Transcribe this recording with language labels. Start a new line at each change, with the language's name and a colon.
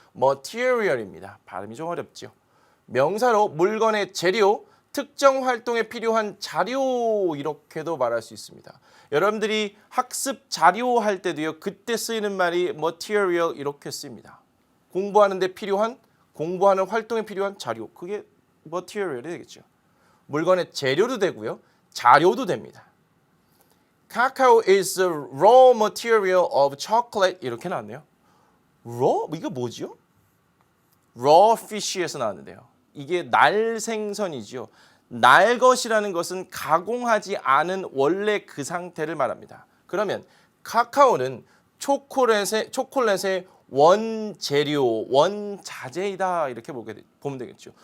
Korean: material입니다. 발음이 좀 어렵죠. 명사로 물건의 재료, 특정 활동에 필요한 자료 이렇게도 말할 수 있습니다. 여러분들이 학습 자료 할 때도요. 그때 쓰이는 말이 material 이렇게 쓰입니다. 공부하는 데 필요한, 공부하는 활동에 필요한 자료. 그게 material이 되겠죠. 물건의 재료도 되고요. 자료도 됩니다.
English: Cacao is the raw material of chocolate
Korean: 이렇게 나왔네요. raw? 이게 뭐죠? raw fish에서 나왔는데요. 이게 날생선이죠. 날것이라는 것은 가공하지 않은 원래 그 상태를 말합니다. 그러면 카카오는 초콜릿의 원재료, 원자재이다 이렇게 보면 되겠죠.